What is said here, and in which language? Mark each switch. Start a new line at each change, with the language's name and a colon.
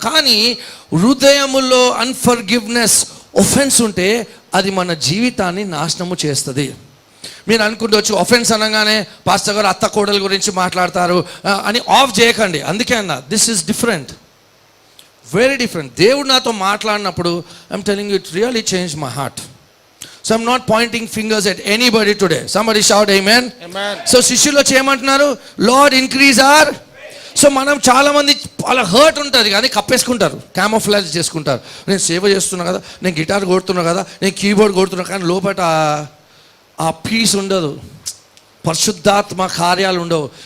Telugu: కానీ హృదయములో unforgiveness, offence ఉంటే అది మన జీవితాన్ని నాశనము చేస్తుంది. మీరు అనుకుంటవచ్చు ఒఫెన్స్ అనగానే పాస్టర్ గారు అత్త కోడల గురించి మాట్లాడతారు అని ఆఫ్ చేయకండి. అందుకే అన్నా,
English: This is different, very different.
Telugu: దేవుడు నాతో మాట్లాడినప్పుడు
English: I'm telling you, it really change my heart. So I'm not pointing fingers at anybody today. Somebody shout amen. Amen.
Telugu: So శిష్యులు వచ్చి ఏమంటున్నారు?
English: Lord increase our.
Telugu: సో మనం చాలామంది అలా హర్ట్ ఉంటుంది కానీ కప్పేసుకుంటారు, క్యామోఫ్లాజ్ చేసుకుంటారు. నేను సేవ చేస్తున్నా కదా, నేను గిటార్ కొడుతున్నా కదా, నేను కీబోర్డ్ కొడుతున్నా, కానీ లోపల ఆ పీస్ ఉండదు, పరిశుద్ధాత్మ కార్యాలు ఉండవు.